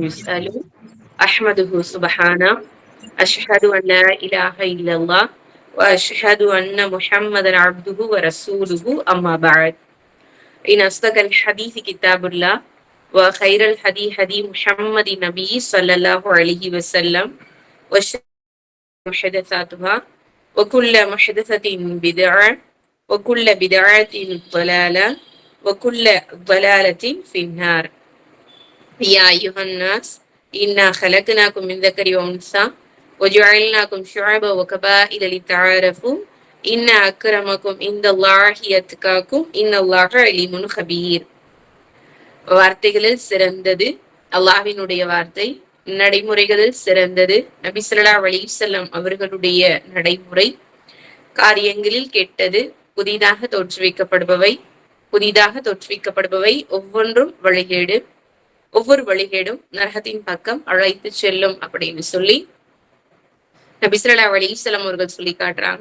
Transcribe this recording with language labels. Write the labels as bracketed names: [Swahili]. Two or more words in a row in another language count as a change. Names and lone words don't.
[Arabic] يسألون أحمده سبحانه أشهد أن لا إله إلا الله وأشهد أن محمدا عبده ورسوله أما بعد إن أصدق الحديث كتاب الله وخير الهدي هدي محمد النبي صلى الله عليه وسلم وشر محدثاتها وكل محدثة بدعة وكل بدعة ضلالة وكل ضلالة في النار. يا أيها الناس إنا خلقناكم من ذكر وأنثى وجعلناكم شعبا وقبائل لتعارفوا إن أكرمكم عند الله يتقاكم إن الله عليم خبير. [Tamil] வார்த்தைகளில் சிறந்தது அல்லாஹ்வினுடைய வார்த்தை, நடைமுறைகளில் சிறந்தது நபி [Arabic] صلى الله عليه وسلم [Tamil] அவர்களுடைய நடைமுறை. காரியங்களில் கெட்டது புதிதாக தோற்றுவிக்கப்படுபவை ஒவ்வொன்றும் வழிகேடு, ஒவ்வொரு வழிகேடும் நரகத்தின் பக்கம் அழைத்து செல்லும் அப்படின்னு சொல்லி நபி [Arabic] صلى الله عليه وسلم [Tamil] அவர்கள் சொல்லி காட்டுறாங்க.